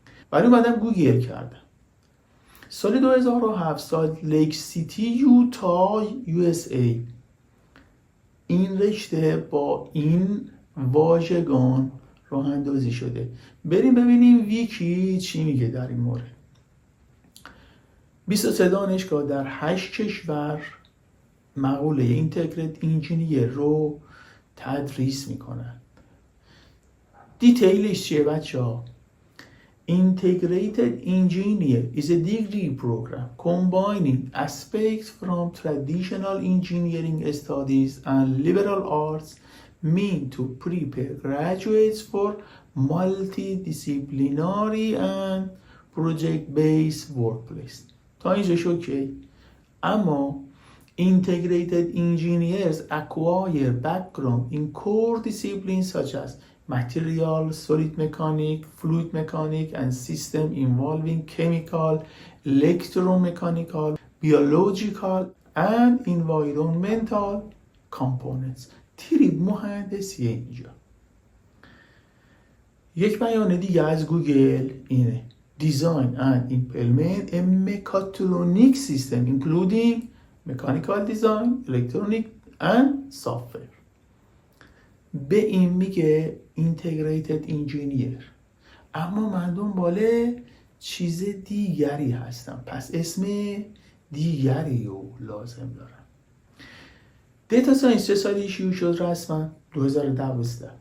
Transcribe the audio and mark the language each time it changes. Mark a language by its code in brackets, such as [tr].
[fa] بعد اومدم گوگل کردم. سال 2007 سال لیک سیتی یوتا USA این رشته با این واژگان راه اندازی شده. بریم ببینیم ویکی چی میگه در این مورد. 23 دانشگاه در 8 کشور مقوله اینتگریتد انجینیر رو تدریس میکنن. دیتیلش چیه بچه ها؟ [en] Integrated Engineer is a degree program combining aspects from traditional engineering studies and liberal arts meant to prepare graduates for multidisciplinary and project-based workplace. [fa] تا اینجاش اوکی. [en] اما Integrated engineers acquire background in core disciplines such as material, solid mechanics, fluid mechanics, and systems involving chemical, electromechanical, biological, and environmental components. [fa] تریب مهندسی اینجا. یک بیان دیگه از گوگل اینه. [en] Design and implement a mechatronic system including mechanical design, electronic and software. [fa] به این میگه اینتگریتد انجینیر. اما من دنبال چیز دیگری هستم، پس اسم دیگری رو لازم دارم. دیتا ساینس چه سالی ایشیو شد رسما؟ 2012.